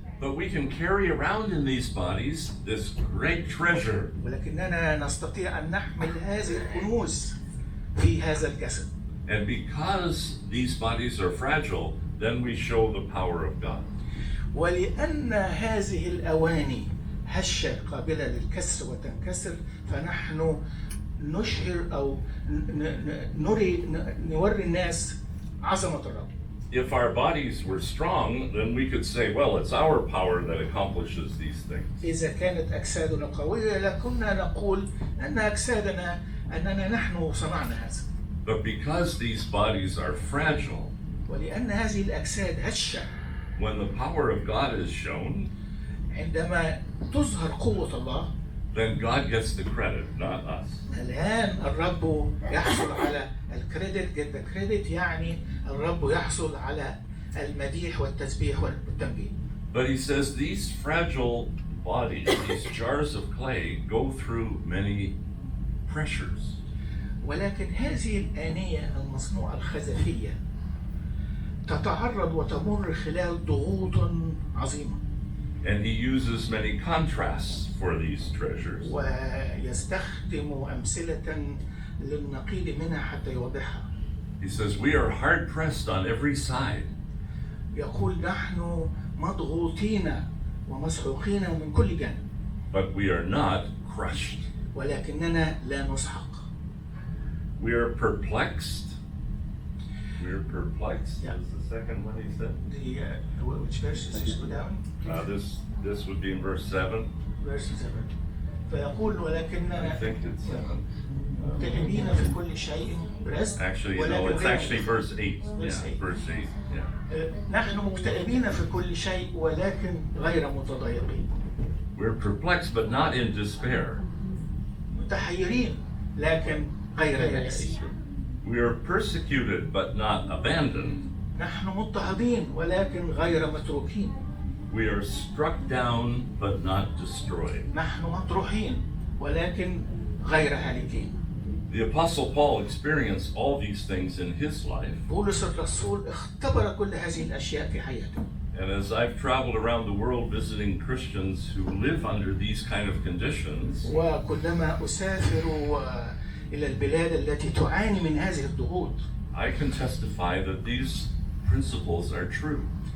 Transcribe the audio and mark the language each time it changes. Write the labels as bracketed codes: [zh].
[en] But we can carry around in these bodies this great treasure. [ar] ولكننا نستطيع أن نحمل هذه الكنوز في هذا الجسد. [en] And because these bodies are fragile, then we show the power of God. [ar] ولأن هذه الأواني هشة قابلة للكسر وتنكسر فنحن نشهر أو نوري الناس عظمة الرب. [en] If our bodies were strong, then we could say, well, it's our power that accomplishes these things. [ar] إذا كانت أجسادنا قوية لكنا نقول أن أجسادنا أننا نحن صنعنا هذا. [en] But because these bodies are fragile, [ar] ولأن هذه الأجساد هشة, [en] when the power of God is shown, [ar] عندما تظهر قوة الله, [en] then God gets the credit, not us. [ar] الآن الرب يحصل على الكريدت. [en] get the credit [ar] يعني الرب يحصل على المديح والتسبيح والتنبيه. [en] But he says these fragile bodies, these jars of clay, go through many pressures. [ar] ولكن هذه الآنية المصنوعة الخزفية تتعرض وتمر خلال ضغوط عظيمة. [en] And he uses many contrasts for these treasures. [ar] ويستخدم أمثلة للنقيض منها حتى يوضحها. [en] He says we are hard pressed on every side. [ar] يقول نحن مضغوطين ومسحوقين من كل جانب. [en] But we are not crushed. [ar] ولكننا لا نسحق. [en] We are perplexed. We are perplexed. Yeah. Is the second one he said? Which verses you go down? This would be in verse 7. Verse 7. [ar] فيقول [en] I [ar] ولكننا [en] think it's 7. [ar] مكتئبين في كل شيء. [en] Actually, no, it's actually verse 8. Verse Yeah, 8. verse 8. Yeah. [ar] نحن مكتئبين في كل شيء ولكن غير متضايقين. [en] We're perplexed, but not in despair. [ar] متحيرين لكن غير يائسين. [en] We are persecuted, but not abandoned. [ar] نحن مضطهدين ولكن غير متروكين. [en] We are struck down, but not destroyed. [ar] نحن مطروحين ولكن غير هالكين. [en] The Apostle Paul experienced all these things in his life. [ar] بولس الرسول اختبر كل هذه الأشياء في حياته. [en] And as I've traveled around the world visiting Christians who live under these kind of conditions, [ar] وكلما أسافر إلى البلاد التي تعاني من هذه الضغوط [en] I can testify that these principles are true.